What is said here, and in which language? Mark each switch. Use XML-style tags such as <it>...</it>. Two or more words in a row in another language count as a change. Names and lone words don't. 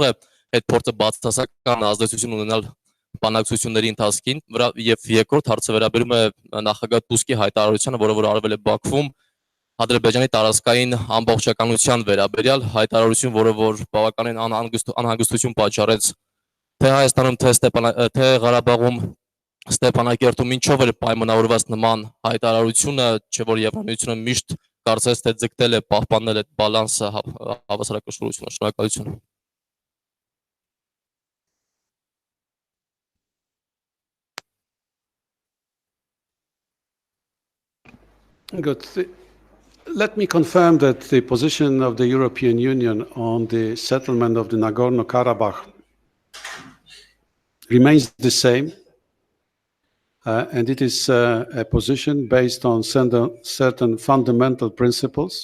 <hy>է այդ փորձը բացասական ազդեցություն ունենալ բանակցությունների ընթացքին, եւ երկրորդ հարցը վերաբերում է նախագահ Տուսկի հայտարարությանը, որը որ արվել է Բաքվում Ադրբեջանի տարածքային ամբողջականության վերաբերյալ հայտարարություն, որը որ բավականին անհանգստություն պատճառեց թե Հայաստանում, թե Ղարաբաղում, Ստեփանակերտում, ինչով էր պայմանավորված նման հայտարարությունը, չէ որ Եվրամիությունը միշտ կարծես թե ձգտել է պահպանել այդ բալանսը հավասարակշռությունը։ Շնորհակալություն։</hy> <en>Good. Let me confirm that the position of the European Union on the settlement of the Nagorno-Karabakh remains the same, and it is a position based on certain fundamental principles.</en>